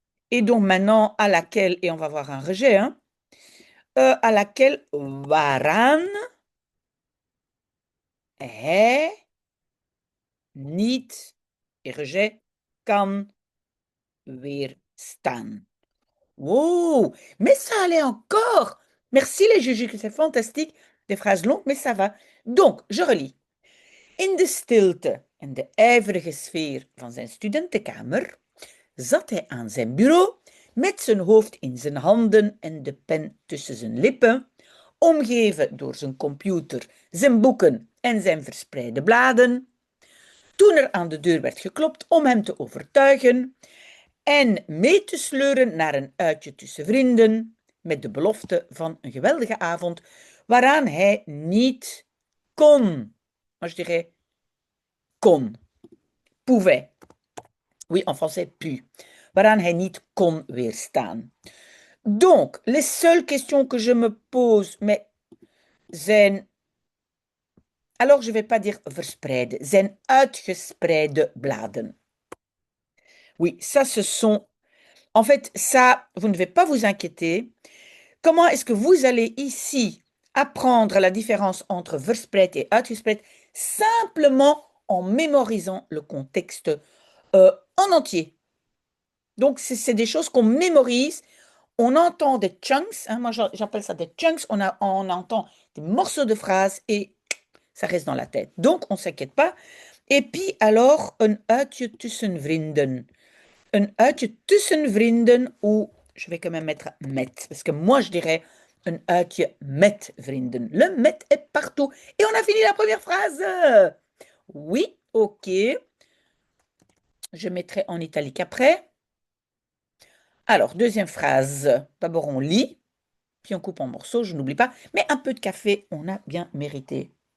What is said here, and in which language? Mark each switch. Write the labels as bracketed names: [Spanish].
[French] Et donc maintenant, à laquelle, et on va voir un rejet, hein, à laquelle [Dutch] waaraan hij niet, [French] et rejet, [Dutch] kan weerstaan. [French] Wow, mais ça allait encore. Merci les Juju, c'est fantastique. Des phrases longues, mais ça va. Donc, je relis. [Dutch] In de stilte en de ijverige sfeer van zijn studentenkamer zat hij aan zijn bureau met zijn hoofd in zijn handen en de pen tussen zijn lippen, omgeven door zijn computer, zijn boeken en zijn verspreide bladen. Toen er aan de deur werd geklopt om hem te overtuigen en mee te sleuren naar een uitje tussen vrienden, met de belofte van een geweldige avond, waaraan hij niet kon. [French] Moi, je dirais kon, pouvait. Oui, en français, pu. [Dutch] Waaraan hij niet kon weerstaan. [French] Donc, les seules questions que je me pose, mais zijn... Alors, je ne vais pas dire verspreide, [Dutch] zijn uitgespreide bladen. [French] Oui, ça, ce sont... En fait, ça, vous ne devez pas vous inquiéter. Comment est-ce que vous allez ici apprendre la différence entre verspreid et uitgespreid simplement en mémorisant le contexte en entier. Donc, c'est des choses qu'on mémorise. On entend des chunks, hein, moi j'appelle ça des chunks, on entend des morceaux de phrases et ça reste dans la tête. Donc, on ne s'inquiète pas. Et puis alors, [Dutch] een uitje tussen vrienden. Een uitje tussen vrienden, [French] ou je vais quand même mettre met, parce que moi je dirais [Dutch] een uitje met vrienden. [French] Le met est partout. Et on a fini la première phrase. Oui, ok. Je mettrai en italique après. Alors, deuxième phrase. D'abord, on lit, puis on coupe en morceaux, je n'oublie pas. Mais un peu de café, on a bien mérité.